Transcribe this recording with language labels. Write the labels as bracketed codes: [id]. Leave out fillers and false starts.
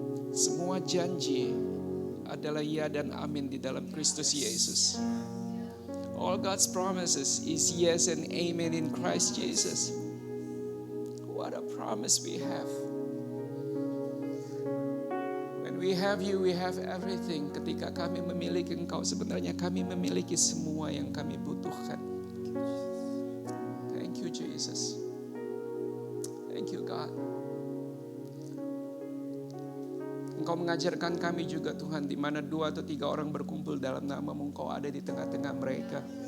[id] Semua janji adalah ya dan amin di dalam Kristus Yesus. [en] All God's promises is yes and amen in Christ Jesus. What a promise we have. When we have you, we have everything. [id] Ketika kami memiliki Engkau, sebenarnya kami memiliki semua yang kami butuhkan. [en] Thank you Jesus. Thank you God. [id] Engkau mengajarkan kami juga Tuhan, di mana 2 atau 3 orang berkumpul dalam nama-Mu, Engkau ada di tengah-tengah mereka.